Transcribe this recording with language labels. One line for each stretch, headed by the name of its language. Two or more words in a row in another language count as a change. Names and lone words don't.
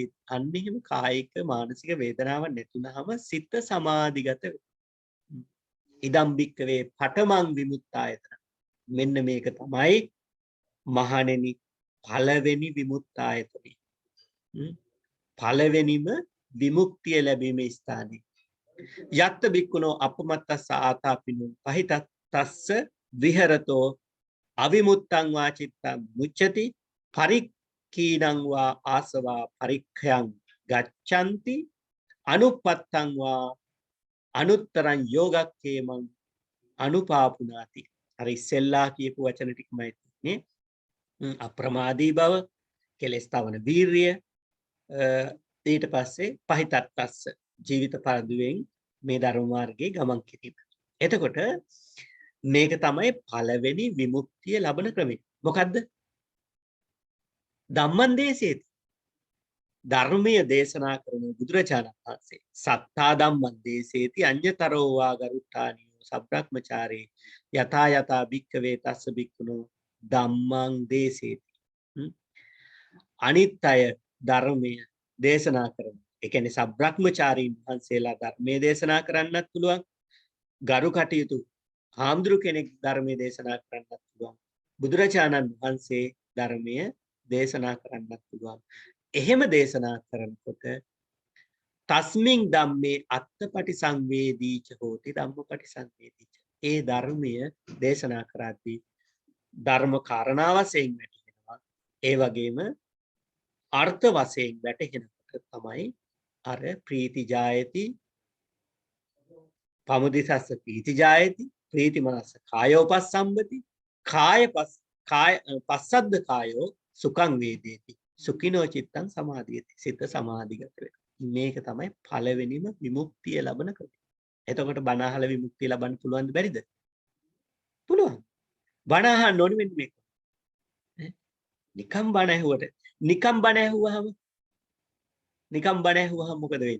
Sinhala: අන්න එහෙම කායික මානසික වේදනාවක් නැතුනහම සිත සමාධිගත වෙනවා.
Pali: ඉදම් බික්කවේ පඨමං විමුක්තායතන.
Sinhala: මෙන්න මේක තමයි මහණෙනි පළවෙනි විමුක්තායතනෙ. පළවෙනිම විමුක්තිය ලැබීමේ ස්ථානය.
Pali: යත්ත බික්කුණෝ අපමත්තස්ස ආතාපිනෝ පහිතස්ස විහෙරතෝ අවිමුත්තං වා චිත්තං මුච්ඡති පරික්ඛීනං වා ආසවා පරික්ඛයං ගච්ඡanti අනුපත්තං වා අනුත්තරං යෝගක්ඛේමං අනුපාපුනාති.
Sinhala: හරි ඉස්සෙල්ලා කියපු වචන ටිකමයි නේ. අප්‍රමාදී බව, කෙලස් තවන වීරිය, ඊට පස්සේ පහිතත්ස්ස ජීවිත පරදුවෙන් මේ ධර්ම මාර්ගයේ ගමන් කිරීම. එතකොට මේක තමයි පළවෙනි විමුක්තිය ලබන ක්‍රමය.
Pali: මොකද්ද? ධම්මං දේශේති.
Sinhala: ධර්මයේ දේශනා කරන බුදුරජාණන් වහන්සේ
Pali: සත්තා ධම්මං දේශේති අඤ්‍යතරෝ වා ගරුත්තානියෝ සබ්‍රක්‍මචාරේ යතා යතා භික්ඛවේ තස්ස භික්ඛුනෝ ධම්මං දේශේති.
Sinhala: අනිත්‍ය ධර්මයේ දේශනා කරන. ඒ කියන්නේ සබ්‍රක්‍මචාරීන් වහන්සේලා ධර්මයේ දේශනා කරන්නත් පුළුවන්. ගරු කටයුතු හාමුදුරු කෙනෙක් ධර්මයේ දේශනා කරන්නත් පුළුවන්. බුදුරජාණන් වහන්සේ ධර්මයේ දේශනා කරන්නත් පුළුවන්. එහෙම දේශනා කරනකොට
Pali: තස්මින් ධම්මේ අත්තපටි සංවේදීච හෝති ධම්මපටි සංවේදීච.
Sinhala: ඒ ධර්මය දේශනා කරද්දී ධර්ම කාරණා වශයෙන් වැටහෙනවා. ඒ වගේම අර්ථ වශයෙන් වැටහෙනකොට තමයි අර
Pali: ප්‍රීති ජායති පමුදිසස්ස ප්‍රීති ජායති ප්‍රීති මනස කායෝපස්සම්පති පස්සද්ද කායෝ සුඛං වේදේති සුඛිනෝ චිත්තං සමාධියති.
Sinhala: සිත සමාධිගත වෙනවා. මේක තමයි පළවෙනිම විමුක්තිය ලබන ක්‍රමය. එතකොට බණ අහලා විමුක්තිය ලබන්න පුළුවන්ද බැරිද? පුළුවන්. බණ අහන්න ඕනේ මෙන්න මේක. නිකම් බණ ඇහුවහම මොකද වෙන්නේ?